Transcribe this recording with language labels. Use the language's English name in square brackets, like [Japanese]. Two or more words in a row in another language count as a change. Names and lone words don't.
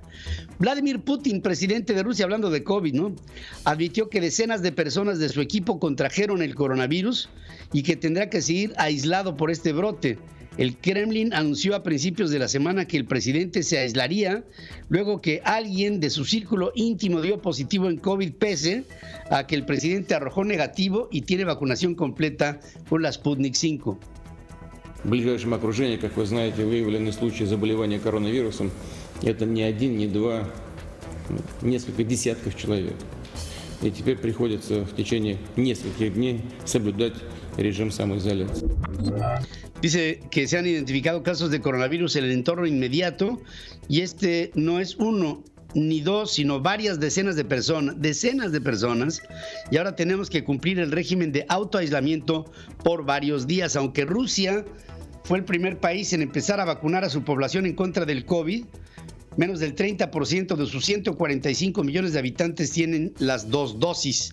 [Spanish] Vladimir Putin, presidente de Rusia, hablando de COVID, ¿no?, admitió que decenas de personas de su equipo contrajeron el coronavirus y que tendrá que seguir aislado por este brote. El Kremlin anunció a principios de la semana que el presidente se aislaría luego que alguien de su círculo íntimo dio positivo en COVID, pese a que el presidente arrojó negativo y tiene vacunación completa con la Sputnik 5. [Russian] В ближайшем окружении, как вы знаете, выявлены случаи заболевания коронавирусом. Это не один, не два, несколько десятков человек. И теперь приходится в течение нескольких дней соблюдать режим самоизоляции. [Spanish] Dice que se han identificado casos de coronavirus en el entorno inmediato y este no es uno ni dos, sino varias decenas de personas, y ahora tenemos que cumplir el régimen de autoaislamiento por varios días. Aunque Rusia fue el primer país en empezar a vacunar a su población en contra del COVID, menos del 30% de sus 145 millones de habitantes tienen las dos dosis.